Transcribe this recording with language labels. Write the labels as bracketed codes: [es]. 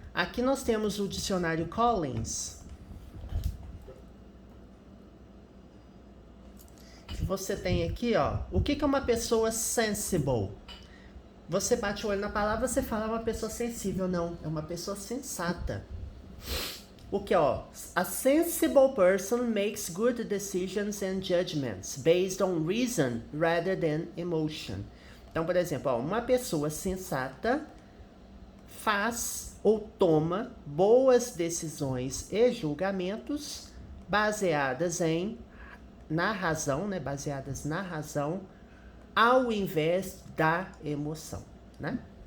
[pt] Aqui nós temos o dicionário Collins, que você tem aqui, ó, o que é uma pessoa sensible? Você bate o olho na palavra, você fala uma pessoa sensível. Não, é uma pessoa sensata. O que, ó? [en] A sensible person makes good decisions and judgments based on reason rather than emotion. [pt] Então, por exemplo, ó, uma pessoa sensata faz ou toma boas decisões e julgamentos baseadas na razão, né? Baseadas na razão, ao invés da emoção, né?